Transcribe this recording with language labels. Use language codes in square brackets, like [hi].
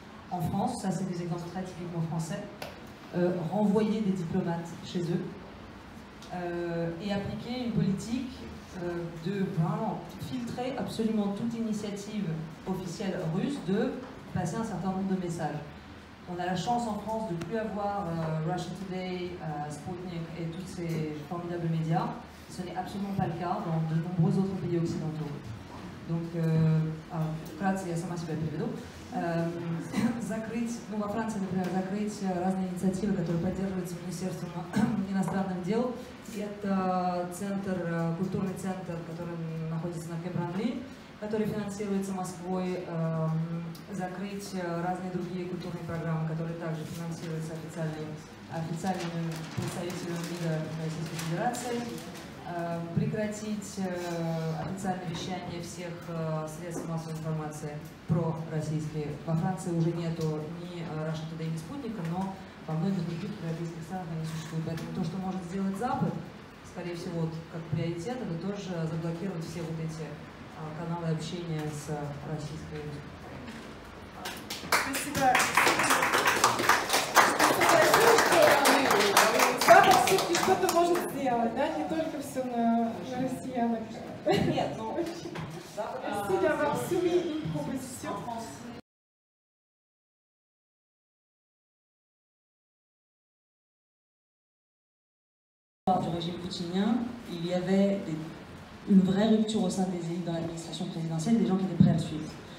[fr] En France, ça c'est des exemples très typiquement français, renvoyer des diplomates chez eux et appliquer une politique de vraiment filtrer absolument toute initiative officielle russe, de passer un certain nombre de messages. On a la chance en France de ne plus avoir Russia Today, Sputnik et tous ces formidables médias. Ce n'est absolument pas le cas dans de nombreux autres pays occidentaux. [ru] Donc, вкратце я сама себя переведу. Закрыть, во Франции, например, закрыть разные инициативы, которые поддерживаются Министерством иностранных дел. Это культурный центр, который находится на Кебранли, который финансируется Москвой, закрыть разные другие культурные программы, которые также финансируются официальными представителями МИДа Российской Федерации, прекратить официальное вещание всех средств массовой информации пророссийские. Во Франции уже нету ни Russia Today, ни Спутника, но во многих других европейских странах они существуют. Поэтому то, что может сделать Запад, скорее всего, как приоритет, это тоже заблокировать все вот эти каналы общения с российской. Спасибо. Запад все-таки что-то может сделать, да? Не только все на россиянах. Нет, но Запад... [fr] Россия va assumer une proposition. Du régime poutinien, il y avait une vraie rupture au sein des élites dans l'administration présidentielle, des gens qui étaient prêts à suivre.